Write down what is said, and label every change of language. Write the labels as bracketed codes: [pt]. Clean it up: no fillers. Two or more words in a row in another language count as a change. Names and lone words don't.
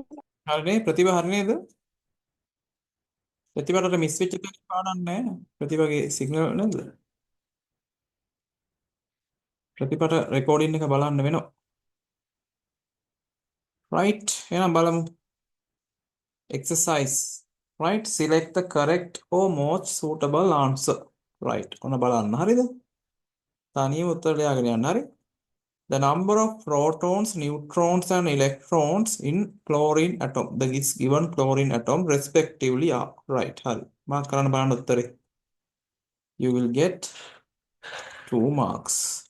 [si] හරිනේ. ප්‍රතිභා හරි නේද? ප්‍රතිභාට මිස් වෙච්ච තැන පාඩම් නැහැ. ප්‍රතිභාගේ සිග්නල් නේද? ප්‍රතිභාට රෙකෝඩින් එක බලන්න වෙනවා. රයිට්. එහෙනම් බලමු. [en] exercise, right? Select the correct or most suitable answer, right? [si] ඔන්න බලන්න හරිද? තනියම උත්තර ලියාගෙන යන්න හරි. [en] The number of protons, neutrons and electrons in chlorine atom, the is given chlorine atom respectively are, right? [si] හරි. මාක් කරන්න බලන්න උත්තරේ. [en] You will get 2 marks.